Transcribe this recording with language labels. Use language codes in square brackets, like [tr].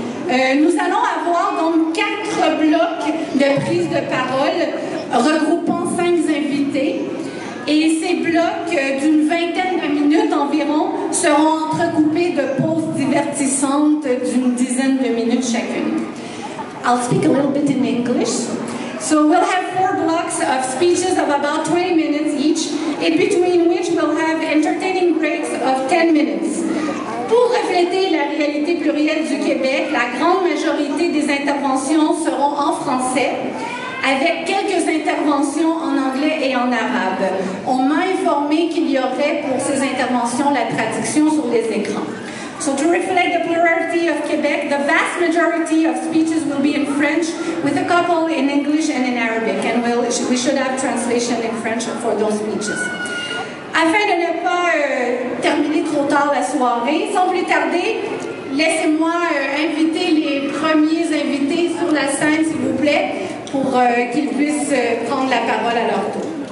[fr] Nous allons avoir donc 4 blocs de prise de parole regroupant 5 invités. Et ces blocs d'une vingtaine de minutes environ seront entrecoupés de pauses divertissantes d'une dizaine de minutes chacune. [en] I'll speak a little bit in English. So we'll have 4 blocks of speeches of about 20 minutes each, in between which we'll have entertaining breaks of 10 minutes. [fr] Pour refléter la réalité plurielle du Québec, la grande majorité des interventions seront en français, avec quelques interventions en anglais et en arabe. On m'a informé qu'il y aurait pour ces interventions la traduction sur les écrans. [en] So to reflect the plurality of Quebec, the vast majority of speeches will be in French, with a couple in English and in Arabic, and we should have translation in French for those speeches. [fr] Afin de ne pas terminer trop tard la soirée, sans plus tarder, laissez-moi inviter les premiers invités sur la scène, s'il vous plaît, pour qu'ils puissent prendre la parole à leur tour.